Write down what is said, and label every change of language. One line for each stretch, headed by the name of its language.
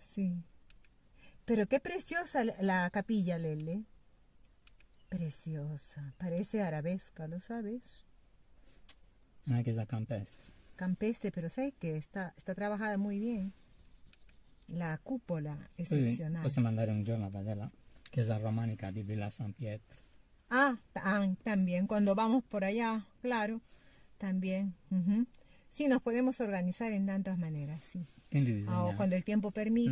Spanish: Sí. Pero qué preciosa la capilla, Lele. Preciosa. Parece arabesca, ¿lo sabes?
Italian: Una chiesa campestre.
Spanish: Campestre, pero ¿sabes qué? Está trabajada muy bien. La cúpula,
Italian: Poi
Spanish: excepcional.
Italian: possiamo andare un giorno a vedere la chiesa romanica di Villa San Pietro.
Spanish: Ah, también, cuando vamos por allá, claro, también. Sí, nos podemos organizar en tantas maneras, sí.
Italian: Quindi bisogna...
Spanish: O cuando el tiempo permite,